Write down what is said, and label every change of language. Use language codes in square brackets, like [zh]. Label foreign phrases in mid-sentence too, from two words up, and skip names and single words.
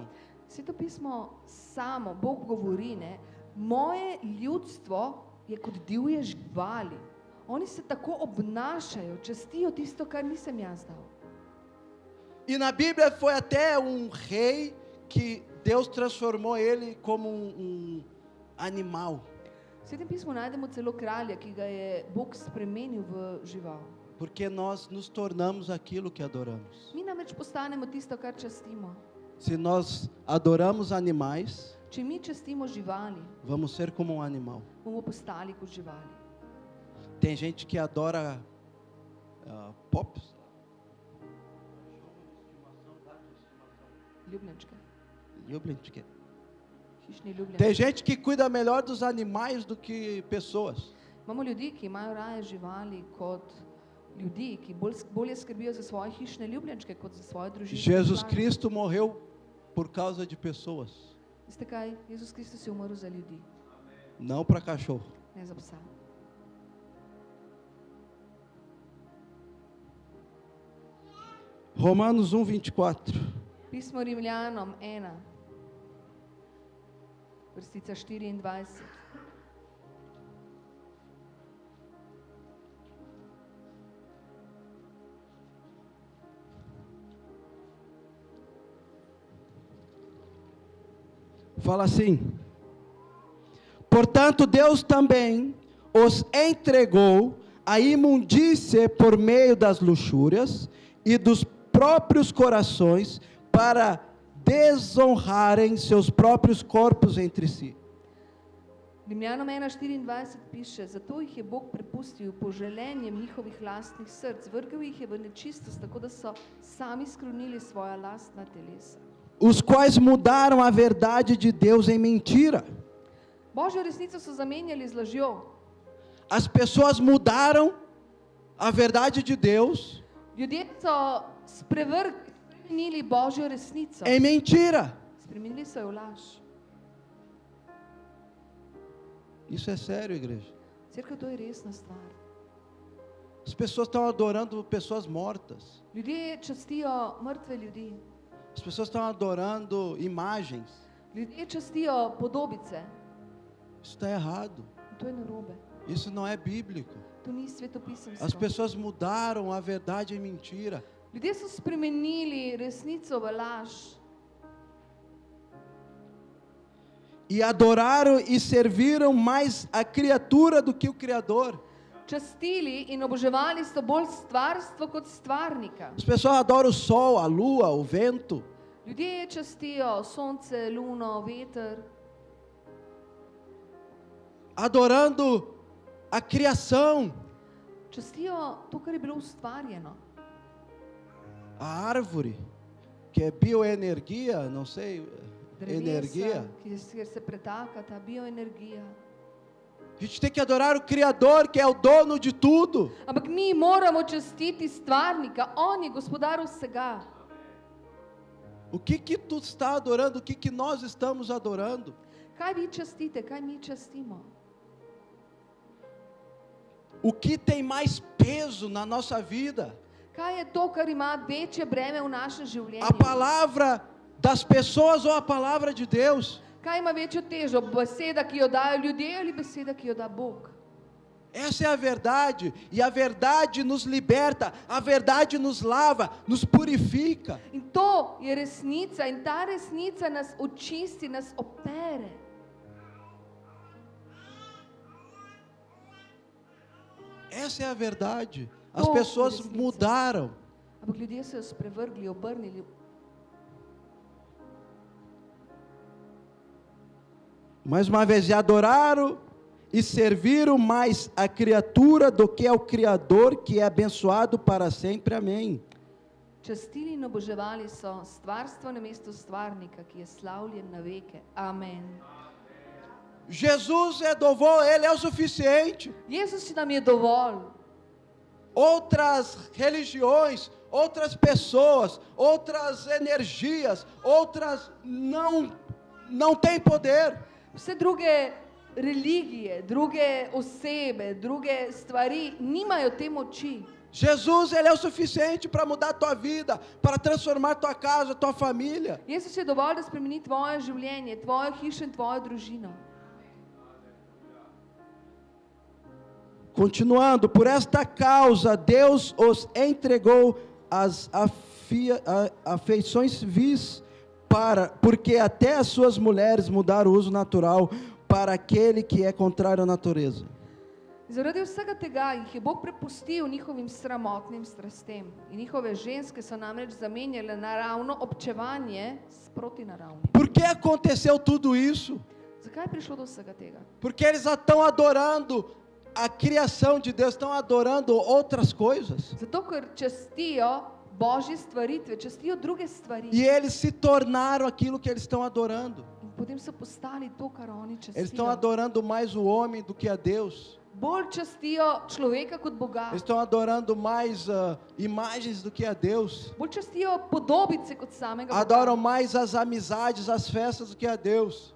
[sl] Sveto pismo samo, Bog govori, ne, moje ljudstvo je kot divje živali. Oni se tako obnašajo, častijo tisto, kar nisem jaz dal. [pt] E na Bíblia foi até um rei que Deus transformou ele como um animal. [sl] V Svetem pismu najdemo celo kralja, ki ga je Bog spremenil v žival. [pt] Porque nós nos tornamos aquilo que adoramos. [sl] Mi namreč postanemo tisto, kar častimo. [pt] Se nós adoramos animais, [sl] Če mi častimo živali, [pt] vamos ser como um animal. [sl] bomo postali kot živali. [pt] Tem gente que adora pops. [sl] Ljubljenčke, Ljubljenčke. hišni ljubljenčki. [pt] Tem gente que cuida melhor dos animais do que pessoas. [sl] Imamo ljudi, ki imajo raje živali kot ljudi, ki bolje skrbijo za svoje hišne ljubljenčke kot za svoje družine. [pt] Jesus Cristo morreu por causa de pessoas, [sl] Veste kaj? Jezus Kristus je umrl za ljudi, [pt] não para cachorro. [sl] ne za psa. [pt] Romanos 1:24. [sl] Pismo Rimljanom 1, vrstica 24. [pt] Fala assim: portanto, Deus também os entregou à imundície por meio das luxúrias e dos próprios corações, para desonrarem seus próprios corpos entre si. [sl] Rimljanom 1:24 piše: zato jih je Bog prepustil po želenjem njihovih lastnih src, vrgel jih je v nečistost, tako da so sami skrunili svoja lastna telesa. [pt] Os quais mudaram a verdade de Deus em mentira. [sl] Božjo resnico so zamenjali z lažjo. [pt] As pessoas mudaram a verdade de Deus [sl] Ljudje so spremenili Božjo resnico. [pt] em mentira. [sl] Spremenili so jo v laž. [pt] Isso é sério, igreja. [sl] Cerkev, to je resna stvar. [pt] As pessoas estão adorando pessoas mortas. [sl] Ljudje častijo mrtve ljudi. [pt] As pessoas estão adorando imagens. [sl] Ljudje častijo podobice. [pt] Isso está errado. [sl] In to je narobe. [pt] Isso não é bíblico. [sl] To ni [pt] As [sl] svetopisemsko. [pt] pessoas mudaram a verdade em mentira. [sl] Ljudje so spremenili resnico v laž. [pt] E adoraram e serviram mais a criatura do que o Criador. [sl] Častili in oboževali so bolj stvarstvo kot stvarnika. [pt] As pessoas adoram o sol, a lua, o vento. [sl] Ljudje častijo sonce, luno, veter. [pt] Adorando a criação, [sl] Častijo to, kar je bilo ustvarjeno. [pt] a árvore, que é bioenergia, não sei, energia. [sl] Drevesa, kjer se pretaka ta bioenergija. [pt] A gente tem que adorar o Criador, que é o dono de tudo. [sl] Ampak mi moramo častiti stvarnika, on je gospodar vsega. [pt] O que tu está adorando? O que nós estamos adorando? [sl] Kaj vi častite, kaj mi častimo? [pt] O que tem mais peso na nossa vida? [sl] Kaj je to, kar ima večje breme v našem [pt] A [sl] življenju? [pt] palavra das pessoas ou a palavra de Deus? [sl] Kaj ima večjo težo, beseda, ki jo dajo ljudje ali beseda, ki jo da Bog? [pt] Essa é a verdade, e a verdade nos liberta, a verdade nos lava, nos purifica. [sl] In to je resnica in ta resnica nas očisti, nas opere. [pt] Essa é a verdade. As Oh, pessoas que desliza. mudaram. [sl] Ampak ljudje so jo sprevrgli, obrnili. [pt] Mais uma vez, e adoraram e serviram mais a criatura do que ao Criador, que é abençoado para sempre. Amém. [sl] Častili in oboževali so stvarstvo namesto stvarnika, ki je slavljen na veke. Amen. [pt] Jesus é dovo, Ele é o suficiente. [sl] Jezus nam je dovolj. [pt] Outras religiões, outras pessoas, outras energias, outras não têm poder. [sl] Vse druge religije, druge osebe, druge stvari nimajo te moči. [pt] Jesus, Ele é o suficiente para mudar a tua vida, para transformar tua casa, tua família. [sl] Jezus je dovolj, da spremeni tvoje življenje, tvojo hišo in tvojo družino. [pt] Continuando, por esta causa Deus os entregou às afeições vis, porque até as suas mulheres mudaram o uso natural para aquele que é contrário à natureza. [sl] Zaradi vsega tega jih je Bog prepustil njihovim sramotnim strastem. In njihove ženske so namreč zamenjale naravno občevanje s protinaravnim. [pt] Por que aconteceu tudo isso? [sl] Zakaj je prišlo do vsega tega? [pt] Porque eles já estão adorando a criação de Deus, estão adorando outras coisas. [sl] Zato, ker častijo Božje stvaritve, častijo druge stvari. [pt] E eles se tornaram aquilo que eles estão adorando. [sl] In potem so postali to, kar oni [pt] Eles estão [sl] častijo. [pt] adorando mais o homem do que a Deus. [sl] Bolj častijo človeka kot Boga. [pt] Eles estão adorando mais imagens do que a Deus. [sl] Bolj častijo podobice kot samega [pt] Adoram [sl] Boga. [pt] mais as amizades, as festas do que a Deus.